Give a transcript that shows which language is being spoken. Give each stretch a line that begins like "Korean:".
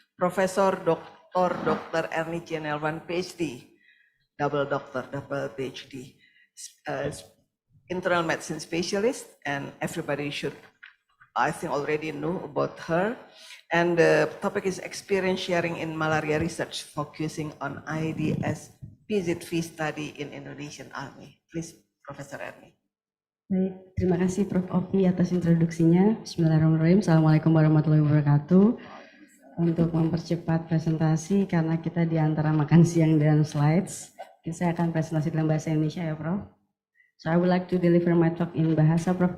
English: Professor Dr. Ernie Cianelwan, PhD, double doctor, double PhD, internal medicine specialist, and everybody should, I think, already know about her. And the topic is experience sharing in malaria research, focusing on IDS PZV study in Indonesian Army. Please, Professor Ernie.
Indonesian: Baik, terima kasih Prof. Opi atas introduksinya. Bismillahirrahmanirrahim. Assalamualaikum warahmatullahi wabarakatuh. Untuk mempercepat presentasi, karena kita di antara makan siang dan slides, saya akan presentasi dalam bahasa Indonesia ya Prof.
English: So I would like to deliver my talk in bahasa Prof.